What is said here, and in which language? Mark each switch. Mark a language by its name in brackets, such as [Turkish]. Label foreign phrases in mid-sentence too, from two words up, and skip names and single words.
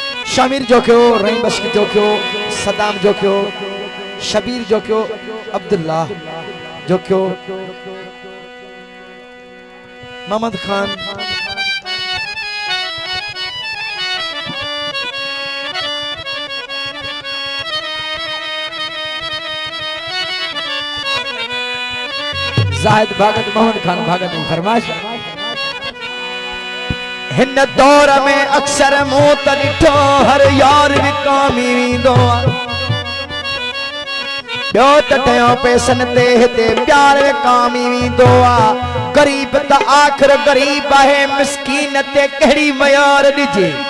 [Sindhi] शामिर जोक्यो, रहीम बख्श जोक्यो, सदाम जोक्यो, शबीर जोक्यो, अब्दुल्लाह जोक्यो, मोहम्मद खान, जाहिद भागत, मोहन खान भागत की फरमाइश। हिन दौर में अक्सर मुंह त ॾिठो हर यार विकामी वींदो ॿियो त टयो पैसनि ते हिते प्यार विकामी वींदो आहे। गरीब त आख़िर गरीब आहे, मिसकीन ते कहिड़ी मयार ॾिजे।